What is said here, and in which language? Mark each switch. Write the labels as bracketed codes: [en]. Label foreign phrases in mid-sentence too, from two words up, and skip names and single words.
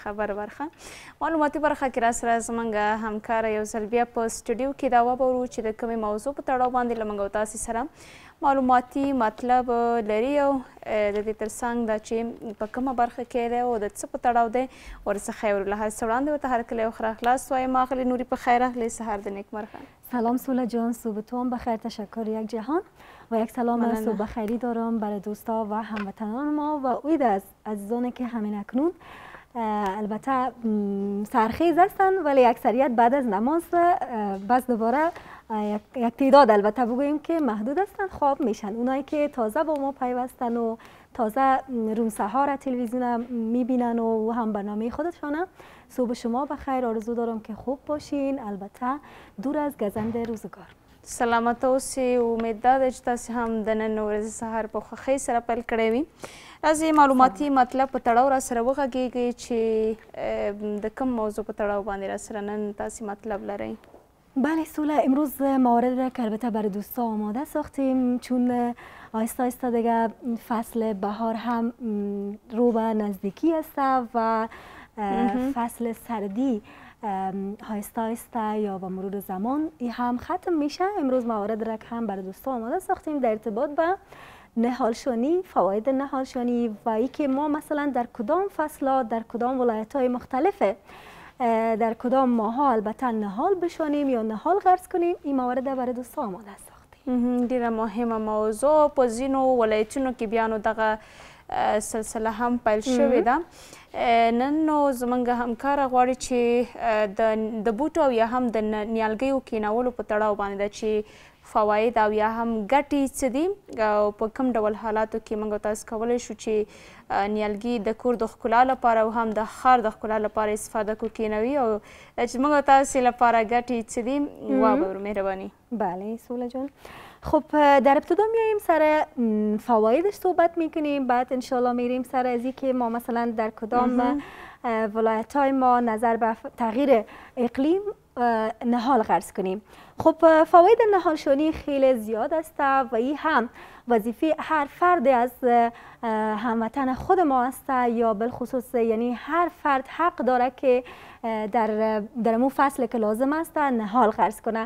[ps] خبر برخه معلوماتي برخه کې راسره زموږ همکاره یو ځل بیا په سټوډیو کې دا وبورو چې د کومې موضوع په تړاو باندې له موږ او تاسې سره معلوماتي مطلب لري او د دې ترڅنګ دا چې په کومه برخه کې دی او د څه په تړاو دی ورڅخه یې ورله هر څه وړاندې ورته هرکلی او ښه راغلاست وایم. آغلې نوري په خیر راغلی، سهار د نیکمرغه. [fa] سلام سوله جان، صبحتون بخیر، تشکر یک جهان و یک سلام صبح خیری دارم برای دوستا و هموطنان ما و اید از عزیزانی که همین اکنون البته سرخیز هستند ولی اکثریت بعد از نماز بس دوباره یک تعداد البته بگوییم که محدود هستند خواب میشن. اونایی که تازه با ما پیوستن و تازه روم سهار تلویزیون میبینن و هم برنامه خودشانه، صبح شما بخیر آرزو دارم که خوب باشین، البته دور از گزند روزگار. [ps] سلامت اوسئ، امید دا ده چې تاسې هم د نن ورځې سهار په خوښۍ سره پیل کړی وي. راځئ معلوماتي مطلب په تړاو راسره وغږیږئ چې د کوم موضوع په تړاو باندې راسره نن تاسې مطلب لرئ. [fa] بله سوله، امروز موارد را که البته برای دوستا آماده ساختیم چون آهسته آهسته دیگه فصل بهار هم رو به نزدیکی است و فصل سردی آهسته آهسته یا با مرور زمان هم ختم میشه. امروز موارد را که هم برای دوستا آماده ساختیم در ارتباط به نهالشانی، فواید نهالشانی و اینکه ما مثلا در کدام فصلات در کدام ولایت‌های مختلفه در کدام ماها البته نهال بشانیم یا نهال غرس کنیم، این موارد برای دوستا آماده ساختیم. [ps] ډیره مهمه موضوع په ځینو ولایتونو کې بیا نو دغه سلسله هم پیل شوې ده. نن نو زموږ همکاره غواړي چې د بوټو او یا هم د نیالګیو کینولو په تړاو باندې ده چې فواید او یا هم ګټې څه دي او په کوم ډول حالاتو کې موږ تاسو کولی شو چې نیالګي د کور د ښکلا لپاره او هم د ښار د ښکلا لپاره استفاده کو کینوي او چې موږ تاسو لپاره ګټې څه دي واورو مهرباني. [fa] بله سوله جان، خب در ابتدا میاییم سر فوایدش صحبت میکنیم، بعد انشالله میریم سر از اینکه ما مثلا در کدام ولایت های ما نظر به تغییر اقلیم نهال غرس کنیم. خب فواید نهالشانی خیلی زیاد است و این هم وظیفه هر فرد از هموطن خود ما است یا بالخصوص یعنی هر فرد حق داره که در مو فصل که لازم است نهال غرس کنه.